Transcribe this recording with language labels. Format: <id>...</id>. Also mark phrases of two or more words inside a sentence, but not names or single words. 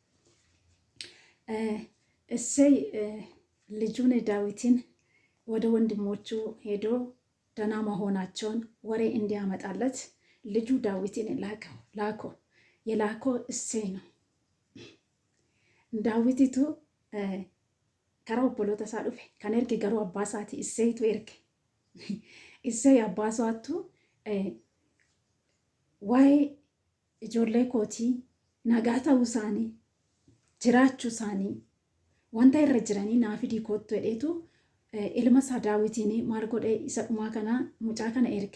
<am>እሴይ ልጁን ዳዊትን ወደ ወንድሞቹ ሄዶ ደህና መሆናቸውን ወሬ እንዲያመጣለት ልጁ ዳዊትን ላኮ። የላኮ እሴይ ነው።</am> <om>Daawititu kara obboloota isaa dhufe kan erge garuu abbaa isaati. Isseeyitu erge. Isseey abbaa isaatu waa'ee ijoollee kootii nagaa ta'uu isaanii, jiraachuu isaanii, wanta irra jiranii naa fidii kootu jedheetu ilma isaa Daawitiin maal godhee isa dhumaa kana mucaa kana erge.</om>